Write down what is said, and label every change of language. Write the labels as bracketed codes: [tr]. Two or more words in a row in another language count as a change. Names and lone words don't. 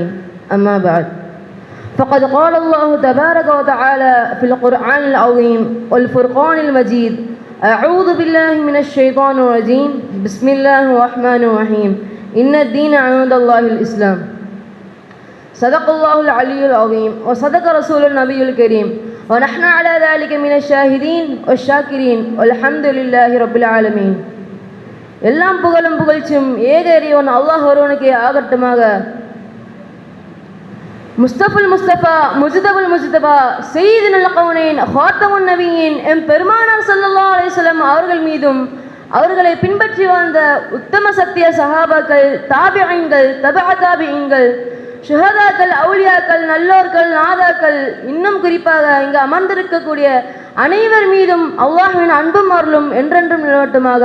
[ar] أما بعد، فقد قال الله تبارك وتعالى في القرآن العظيم والفرقان المجيد: أعوذ بالله من الشيطان الرجيم. بسم الله الرحمن الرحيم. إن الدين عند الله الإسلام. صدق الله العلي العظيم وصدق رسول النبي الكريم ونحن على ذلك من الشاهدين والشاكرين والحمد لله رب العالمين. [ta] எல்லாம் புகழும் புகழ்ச்சியும் ஏக இறைவன் அல்லாஹ் ஒருவனுக்கே ஆகட்டுமாக. [ar] مصطفى المصطفى مجتبى المجتبى سيد الكونين خاتم النبيين [ta] எம் பெருமானார் [ar] صلى الله عليه وسلم [ta] அவர்கள் மீதும் அவர்களை பின்பற்றி வாழ்ந்த உத்தம சத்திய சஹாபாக்கள், தாபிஈன்கள், தபஅ தாபிஈன்கள், ஷுஹதாக்கள், அவுலியாக்கள், நல்லோர்கள், நாதாக்கள், இன்னும் குறிப்பாக இங்கு அமர்ந்திருக்கக்கூடிய அனைவர் மீதும் அல்லாஹ்வின் அன்பும் அருளும் என்றென்றும் நிலவட்டுமாக.